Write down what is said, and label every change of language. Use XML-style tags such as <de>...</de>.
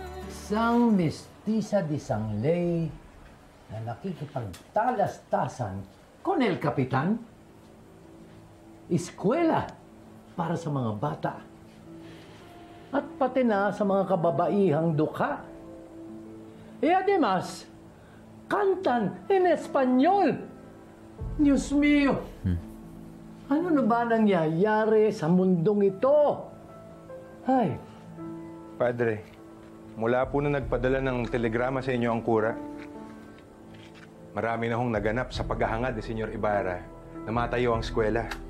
<tl>Isang mestiza de sanglay na nakikipagtalastasan</tl> <es>con el Kapitan,</es> <tl>eskwela para sa mga bata. At pati na sa mga kababaihang dukha.</tl> <es>E además, cantan en español. Diyos mio!</es> <tl>Ano na ba nangyayari sa mundong ito? Ay. Padre, mula po na nagpadala ng telegrama sa inyo ang kura, marami na hong naganap sa paghahangad ni Senyor Ibarra na matayo ang eskwela.</tl>